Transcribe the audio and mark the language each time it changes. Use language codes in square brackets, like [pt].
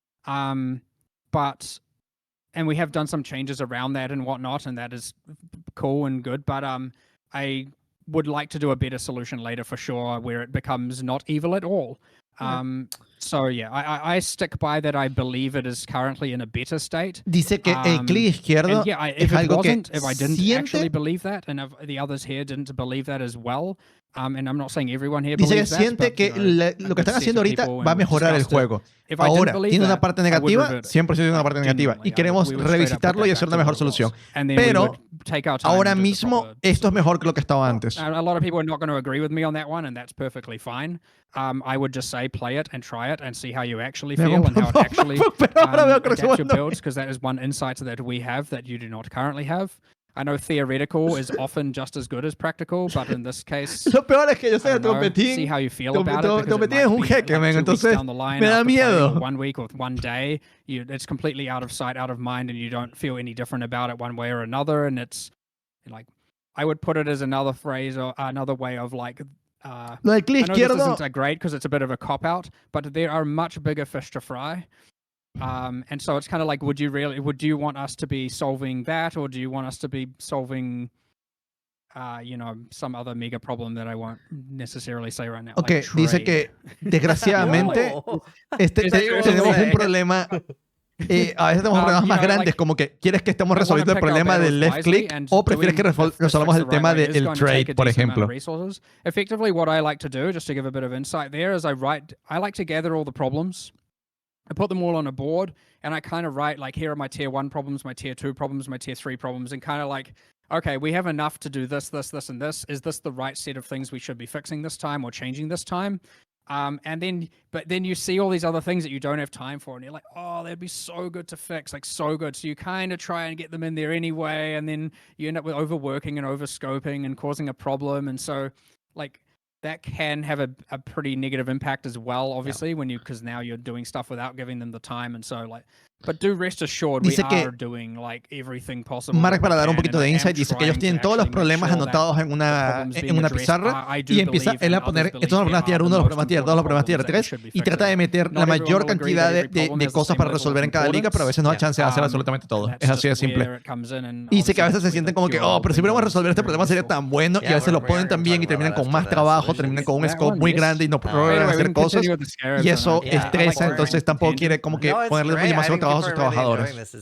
[en] And we have done some changes around that and whatnot, and that is cool and good. But I would like to do a better solution later for sure, where it becomes not evil at all. So yeah, I stick by that. I believe it is currently in a better state. [es] Dice que el clic izquierdo es algo que [en] if I didn't actually believe that, and if the others here didn't believe that as well, and I'm not saying everyone here believes that. [es] Dice que siente que lo que están haciendo ahorita va a mejorar el juego. Ahora, tiene una parte negativa, 100% tiene una parte negativa, y queremos revisitarlo y hacer una mejor solución. Pero ahora mismo esto es mejor que lo que estaba antes. [en] A lot of people are not going to agree with me on that one, and that's perfectly fine. I would just say play it and try it and see how you actually feel and how it actually adapts your builds, because that is one insight that we have that you do not currently have. I know theoretical is often just as good as practical, but in this case, [es] lo peor es que yo sé, [en] see how you feel about it. [es] Topetín es un jeque, men, entonces me da miedo. [en] 1 week or 1 day, it's completely out of sight, out of mind, and you don't feel any different about it one way or another. And it's like, I would put it as another phrase or another way of like, [es] lo del clic izquierdo, [en] this isn't great because it's a bit of a cop-out, but there are much bigger fish to fry. And so it's kind of like, would you want us to be solving that, or do you want us to be solving, some other mega problem that I won't necessarily say right now? [es] Okay, like dice que desgraciadamente tenemos un problema. A veces tenemos problemas más grandes, como que quieres que estemos resolviendo el problema del left click, o prefieres que resolvamos el tema del trade, por ejemplo. [en] Effectively, what I like to do, just to give a bit of insight there, is I like to gather all the problems. I put them all on a board, and I kind of write, like, here are my tier 1 problems, my tier 2 problems, my tier 3 problems, and kind of like, okay, we have enough to do this, this, this, and this. Is this the right set of things we should be fixing this time or changing this time? But then you see all these other things that you don't have time for, and you're like, oh, that'd be so good to fix, like so good. So you kind of try and get them in there anyway, and then you end up with overworking and overscoping and causing a problem. And so, like, that can have a pretty negative impact as well, obviously, because now you're doing stuff without giving them the time, and so like. But do rest assured, we are doing like everything possible. [es] Mark, para dar un poquito de insight, dice que ellos tienen todos los problemas anotados en una pizarra y empieza él a poner estos son los problemas tier 1, los problemas tier 2, los problemas tier 3 y trata de meter la mayor cantidad de cosas para resolver en cada liga, pero a veces no da chance de hacer absolutamente todo. Es así de simple. Y dice que a veces se sienten como que, pero si pudiéramos resolver este problema sería tan bueno, y a veces lo ponen tan bien y terminan con más trabajo, terminan con un scope muy grande y no logran hacer cosas, y eso estresa, entonces tampoco quiere como que ponerle demasiado trabajo a sus trabajadores.